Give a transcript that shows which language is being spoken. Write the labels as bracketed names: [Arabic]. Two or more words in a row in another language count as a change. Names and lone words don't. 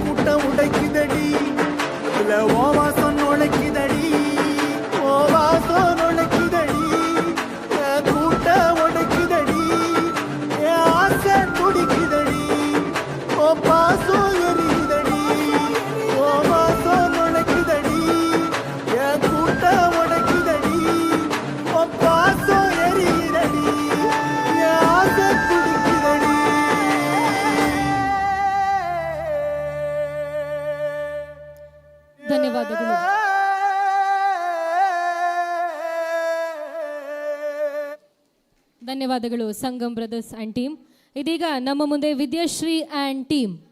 [Tamil] கூட்டம் உடைக்குதடி அதுல ஓ வாசம் நுழைக்குதடி ஓ வாசம் நுழைக்குதடி என் கூட்டம் உடைக்குதடி என் ஆசை துடிக்குதடி ஓ பாசம் எரியுதடி ஓ வாசம் நுழைக்குதடி என் கூட்டம் உடைக்குதடி ஓ பாசம் எரியுதடி என் ஆசை துடிக்குதடி [Kannada] ಧನ್ಯವಾದಗಳು. ಧನ್ಯವಾದಗಳು ಸಂಗಮ್ ಬ್ರದರ್ಸ್ ಆ್ಯಂಡ್ ಟೀಮ್. ಇದೀಗ ನಮ್ಮ ಮುಂದೆ ವಿದ್ಯಾಶ್ರೀ ಆ್ಯಂಡ್ ಟೀಮ್.